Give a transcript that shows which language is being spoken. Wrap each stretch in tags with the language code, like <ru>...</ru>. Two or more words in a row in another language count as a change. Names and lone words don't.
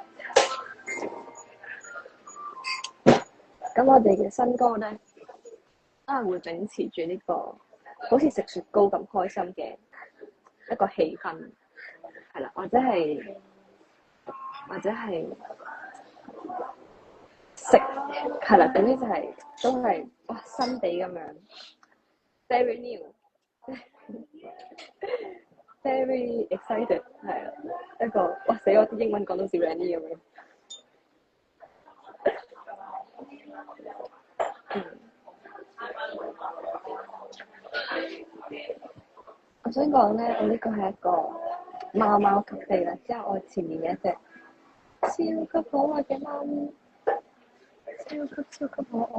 <yue>咁我哋嘅新歌咧，都係會秉持住呢個好似食雪糕咁開心嘅一個氣氛，係啦，或者係食，係啦，總之就係都係哇新地咁樣 ，</yue> <en>very new，very excited，</en> <yue>係啊，一個哇死我啲英文講到似 Randy 咁樣。我想講咧，我呢個係一個貓貓咖啡啦，之後我前面有一隻超級可愛嘅貓咪，超級可愛。</yue>